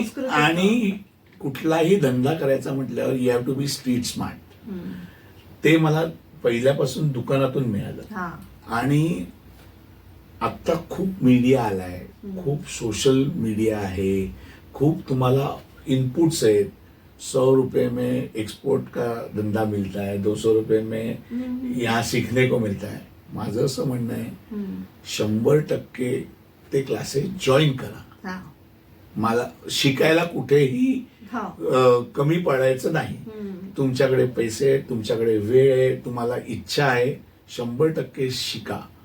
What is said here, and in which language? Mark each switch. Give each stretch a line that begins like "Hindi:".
Marathi: आणि कुठलाही धंदा करायचा म्हटल्यावर
English: You have to be street smart.
Marathi: ते मला पहिल्यापासून दुकानातून मिळालं. आणि आता खूप मीडिया आलाय, खूप सोशल मीडिया आहे, खूप तुम्हाला इनपुट्स आहेत.
Hindi: 100 रुपए में एक्सपोर्ट का धंधा मिलता है, 200 रुपए में यहाँ सीखने को मिलता है.
Marathi: माझं असं म्हणणं आहे 100% ते क्लासेस जॉईन करा. मला शिकायला कुठेही कमी पडायचं नाही. तुमच्याकडे पैसे, तुमच्याकडे वेळ आहे, तुम्हाला इच्छा आहे, 100% शिका.